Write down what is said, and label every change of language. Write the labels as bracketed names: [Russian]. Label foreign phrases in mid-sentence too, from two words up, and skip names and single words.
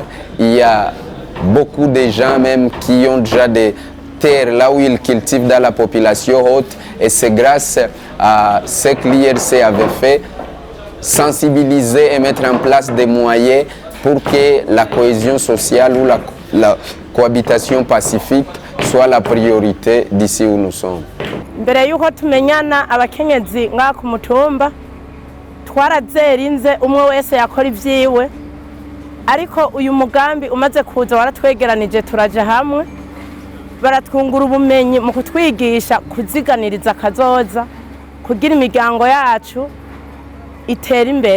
[French] Il y a beaucoup de gens même qui ont déjà des terres là où ils cultivent dans la population haute, et c'est grâce à ce que l'IRC avait fait, sensibiliser et mettre en place des moyens pour que la cohésion sociale ou la cohabitation pacifique soit la priorité d'ici où nous sommes. [Rundi] Mbere yuko tumenyana abakenyezi nga ku mutumba twarazerinze umwe wese yakora ivyiwe, ariko uyu mugambi umaze kuza waratwegeranije turaje hamwe, baratwungura ubumenyi mu kutwigisha kuziganiriza kazoza kugira imiryango yacu itera imbere.